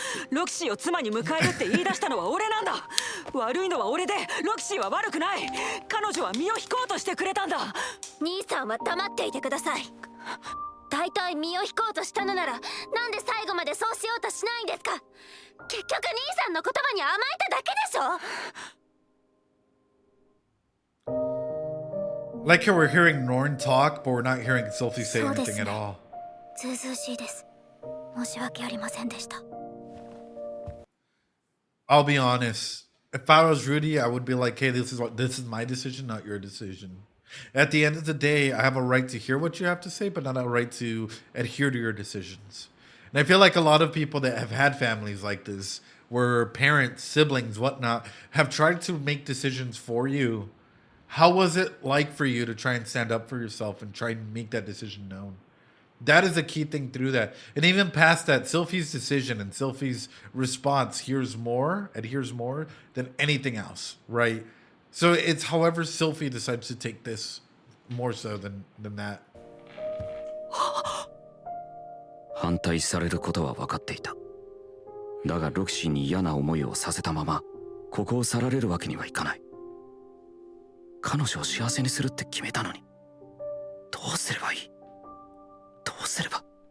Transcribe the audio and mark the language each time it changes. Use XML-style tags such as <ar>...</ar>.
<ja>ロキシーを妻に迎えるって言い出したのは俺なんだ。悪いのは俺で、ロキシーは悪くない。彼女は身を引こうとしてくれたんだ。兄さんは黙っていてください。大体身を引こうとしたのなら、なんで最後までそうしようとしないんですか。結局兄さんの言葉に甘えただけでしょ。</ja> <en>Like how we're hearing Norn talk, but we're not hearing Sophie say anything at all.</en> <ja>ずうずうしいです。申し訳ありませんでした。</ja> <en>I'll be honest. If I was Rudy, I would be like, hey, this is my decision, not your decision. At the end of the day, I have a right to hear what you have to say, but not a right to adhere to your decisions. And I feel like a lot of people that have had families like this, where parents, siblings, whatnot, have tried to make decisions for you. How was it like for you to try and stand up for yourself and try and make that decision known? That is a key thing through that. And even past that, Sylphie's decision and Sylphie's response adheres more than anything else, right? So it's however Sylphie decides to take this more so than that.</en> <ja>反対されることは分かっていた。だがロキシーに嫌な思いをさせたまま、ここを去られるわけにはいかない。彼女を幸せにするって決めたのに、どうすればいい？どうすれば？</ja>